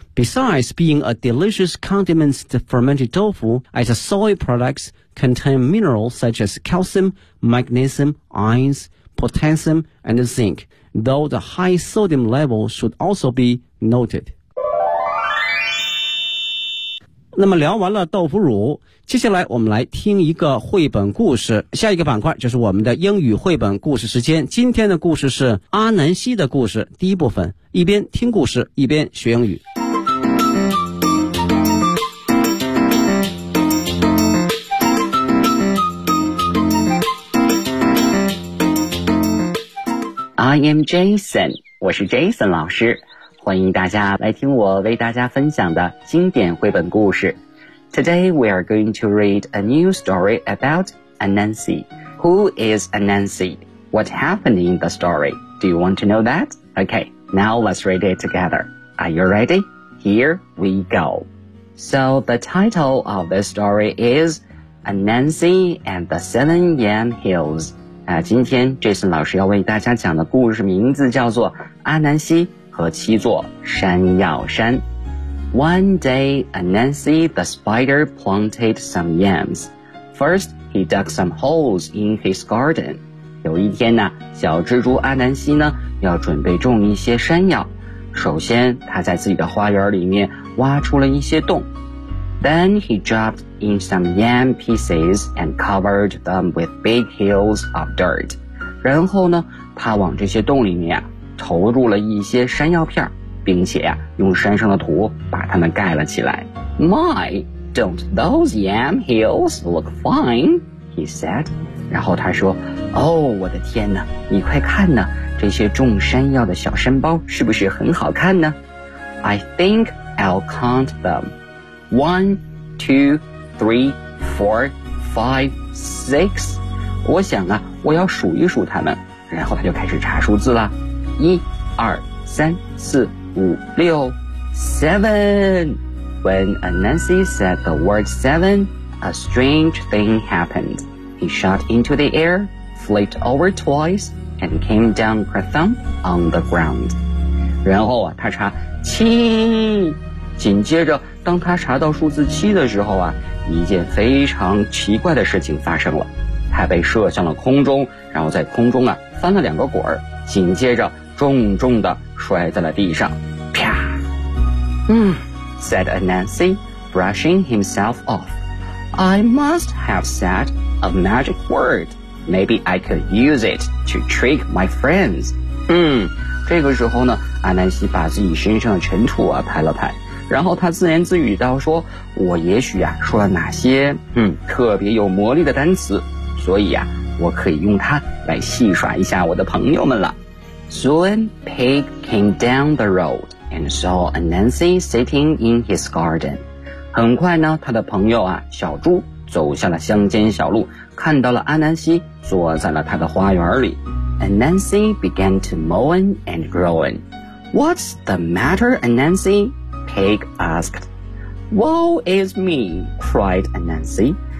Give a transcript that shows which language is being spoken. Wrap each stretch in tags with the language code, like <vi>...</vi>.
<en>Besides being a delicious condiment, the fermented tofu as a soy product contain minerals such as calcium, magnesium, iron, potassium, and zinc, though the high sodium level should also be noted.</en> <zh>那么聊完了豆腐乳，接下来我们来听一个绘本故事。下一个板块就是我们的英语绘本故事时间。今天的故事是阿南西的故事，第一部分，一边听故事，一边学英语。</zh> <en>I am Jason,</en> <zh>我是 Jason 老师，欢迎大家来听我为大家分享的经典绘本故事。</zh> <en>Today we are going to read a new story about Anansi. Who is Anansi? What happened in the story? Do you want to know that? Okay, now let's read it together. Are you ready? Here we go. So the title of this story is Anansi and the Seven Yam Hills.</en> <zh>今天 Jason 老师要为大家讲的故事名字叫做阿南西和七座山药山。</zh> <en>One day, Anansi the spider planted some yams. First, he dug some holes in his garden.</en> <zh>有一天呢，小蜘蛛阿南西呢，要准备种一些山药。首先，他在自己的花园里面挖出了一些洞。</zh> <en>Then he dropped in some yam pieces and covered them with big hills of dirt.</en> <zh>然后呢，他往这些洞里面投入了一些山药片，并且用山上的土把它们盖了起来。</zh> <en>My, don't those yam hills look fine? He said.</en> <zh>然后他说，哦，我的天哪，你快看呢，这些种山药的小山包是不是很好看呢？</zh> <en>I think I'll count them. One, two, three, four, five, six.</en> <zh>我想啊，我要数一数它们。然后他就开始查数字了。一、二、三、四、五、六 ，</zh> <en>seven. When Anansi said the word seven, a strange thing happened. He shot into the air, flipped over twice, and came down crathump on the ground.</en> <zh>然后啊，他查七，紧接着。当他查到数字七的时候啊，一件非常奇怪的事情发生了。他被射向了空中，然后在空中啊翻了两个滚儿，紧接着重重地摔在了地上。</zh> <en>啪！said Anansi, brushing himself off. I must have said a magic word. Maybe I could use it to trick my friends.</en> <zh>这个时候呢，阿南西把自己身上的尘土啊拍了拍。然后他自言自语道说，我也许啊说了哪些特别有魔力的单词，所以啊我可以用它来戏耍一下我的朋友们了。</zh> <en>Soon Pig came down the road and saw Anansi sitting in his garden.</en> <zh>很快呢，他的朋友啊小猪走下了乡间小路，看到了阿南西坐在了他的花园里。</zh> <en>Anansi began to moan and groan. What's the matter, Anansi? Pig asked. Woe is me, cried Anansi.</en>